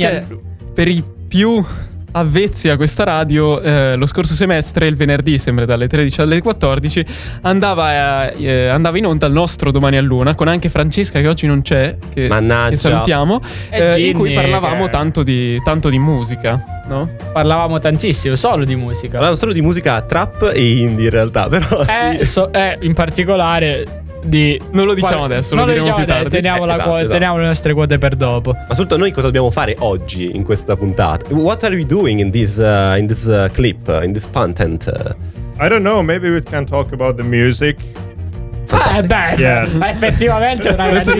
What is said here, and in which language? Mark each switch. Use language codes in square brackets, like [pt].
[it] perché per i più avvezzi a questa radio, lo scorso semestre, il venerdì, sempre dalle 13 alle 14, andava in onda il nostro Domani a Luna, con anche Francesca, che oggi non c'è, che salutiamo, in cui parlavamo tanto di musica. No? Parlavamo tantissimo, solo di musica. Parlavamo solo di musica trap e indie in realtà, però in particolare di... Non lo diciamo adesso, non lo diremo diciamo più tardi. Teniamo le nostre quote per dopo. Ma soprattutto noi cosa dobbiamo fare oggi in questa puntata? [en] What are we doing in this clip, in this content? I don't know, maybe we can talk about the music. [it] Effettivamente è una grandissima